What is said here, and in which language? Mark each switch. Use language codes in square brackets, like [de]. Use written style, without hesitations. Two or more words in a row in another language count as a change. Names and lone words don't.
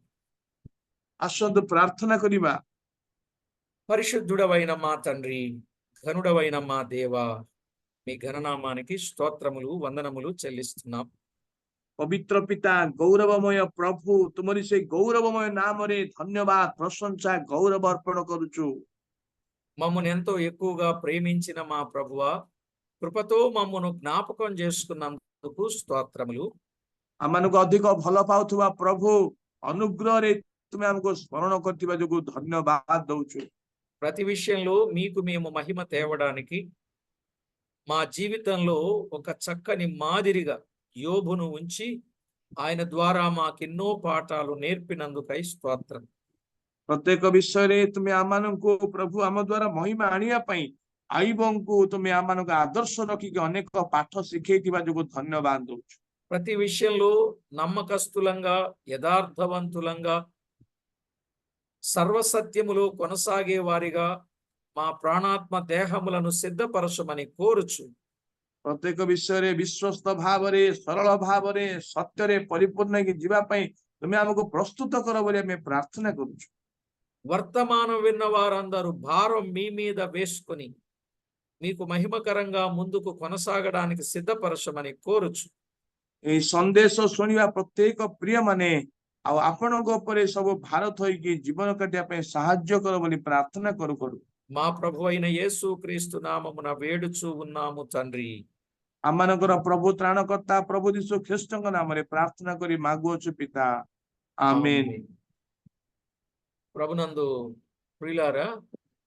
[or] ଆସନ୍ତୁ ପ୍ରାର୍ଥନା କରିବା। [te] పరిశుద్ధుడవైన మా తండ్రి, ఘనుడవైన మా దేవ, మీ ఘననామానికి స్తోత్రములు, వందనములు చెల్లిస్తున్నాం. [or] ପବିତ୍ର ପିତା ଗୌରବମୟ ପ୍ରଭୁ ତୁମରି ସେ ଗୌରବମୟ ନାମରେ ଧନ୍ୟବାଦ ପ୍ରଶଂସା ଗୌରବ ଅର୍ପଣ କରୁଛୁ। [te] మమ్మల్ని ఎంతో ఎక్కువగా ప్రేమించిన మా ప్రభువా, కృపతో మమ్మను జ్ఞాపకం చేసుకున్నందుకు స్తోత్రములు. [or] ଆମମାନଙ୍କୁ ଅଧିକ ଭଲ ପାଉଥିବା ପ୍ରଭୁ ଅନୁଗ୍ରହରେ ତୁମେ ଆମକୁ ସ୍ମରଣ କରିଥିବା ଯୋଗୁଁ ଧନ୍ୟବାଦ ଦଉଛୁ। [te] ప్రతి విషయంలో మీకు మేము మహిమ తేవడానికి మా జీవితంలో ఒక చక్కని మాదిరిగా యోబును ఉంచి ఆయన ద్వారా మాకెన్నో పాఠాలు నేర్పినందుకై స్తోత్రం. [or] ପ୍ରତ୍ୟେକ ବିଷୟରେ ତୁମେ ଆମମାନଙ୍କୁ ପ୍ରଭୁ ଆମ ଦ୍ୱାରା ମହିମା ଆଣିବା ପାଇଁ ଆଇବଙ୍କୁ ତୁମେ ଆମମାନଙ୍କୁ ଆଦର୍ଶ ରଖିକି ଅନେକ ପାଠ ଶିଖେଇଥିବା ଯୋଗୁଁ ଧନ୍ୟବାଦ ଦଉଛୁ। [te] ప్రతి విషయంలో నమ్మకస్తులంగా, యథార్థవంతులంగా, సర్వసత్యములో కొనసాగే వారిగా మా ప్రాణాత్మ దేహములను సిద్ధపరచమని కోరుచు [or] ପ୍ରତ୍ୟେକ ବିଷୟରେ ବିଶ୍ୱସ୍ତ ଭାବରେ ସରଳ ଭାବରେ ସତ୍ୟରେ ପରିପୂର୍ଣ୍ଣ ହେଇକି ଯିବା ପାଇଁ ତୁମେ ଆମକୁ ପ୍ରସ୍ତୁତ କର ବୋଲି ଆମେ ପ୍ରାର୍ଥନା କରୁଛୁ। [te] వర్తమానం విన్న వారందరూ భారం మీ మీద వేసుకొని మీకు మహిమకరంగా ముందుకు కొనసాగడానికి సిద్ధపరచమని కోరుచు [or] ଏଇ ସନ୍ଦେଶ ଶୁଣିବା ପ୍ରତ୍ୟେକ ପ୍ରିୟ ମାନେ ଆଉ ଆପଣଙ୍କ ଉପରେ ସବୁ ଭାର ଥୋଇକି ଜୀବନ କାଟିବା ପାଇଁ ସାହାଯ୍ୟ କର ବୋଲି ପ୍ରାର୍ଥନା କରୁ କରୁ [te] మా ప్రభు అయిన యేసు క్రీస్తు నామమున వేడుచు ఉన్నాము తండ్రి. [or] ଆମମାନଙ୍କର ପ୍ରଭୁ ତ୍ରାଣକର୍ତ୍ତା ପ୍ରଭୁ ଯୀଶୁ ଖ୍ରୀଷ୍ଟଙ୍କ ନାମରେ ପ୍ରାର୍ଥନା କରି ମାଗୁଅଛୁ ପିତା, ଆମେନ୍। [te] ప్రభునందు ప్రియులారా,